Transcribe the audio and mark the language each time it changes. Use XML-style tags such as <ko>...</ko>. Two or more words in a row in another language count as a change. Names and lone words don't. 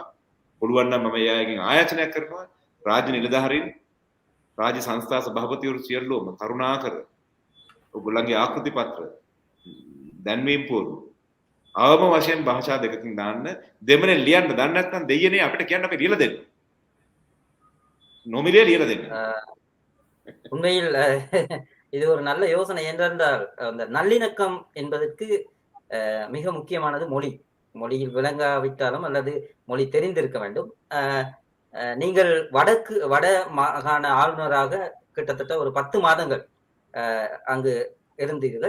<si>පුළුවන් නම් මම එයාගෙන් ආයාචනයක් කරනවා. රාජ්‍ය නිලධාරීන් රාජ්‍ය සංස්ථා සභාපතිවරු සියල්ලෝම කරුණාකර ඔයගොල්ලන්ගේ ආකෘති පත්‍ර දැන්වීම් පුවරු අවම වශයෙන් භාෂා දෙකකින් දාන්න. දෙමළෙන් ලියන්න දන්නේ නැත්නම් දෙයියනේ අපිට කියන්න අපි ලියලා දෙන්න. නොමිලේ லியලා දෙන්න.</si> <ta>உண்மையில் இது ஒரு நல்ல யோசனை. ஏனென்றால் அந்த நல்லிணக்கம் என்பதற்கு மிக முக்கியமானது மொழி. மொழியில் விளங்காவிட்டாலும் அல்லது மொழி தெரிந்திருக்க வேண்டும். நீங்கள் வட மாகாண ஆளுநராக கிட்டத்தட்ட ஒரு 10 மாதங்கள் அங்கு இருந்தீர்கள்.</ta>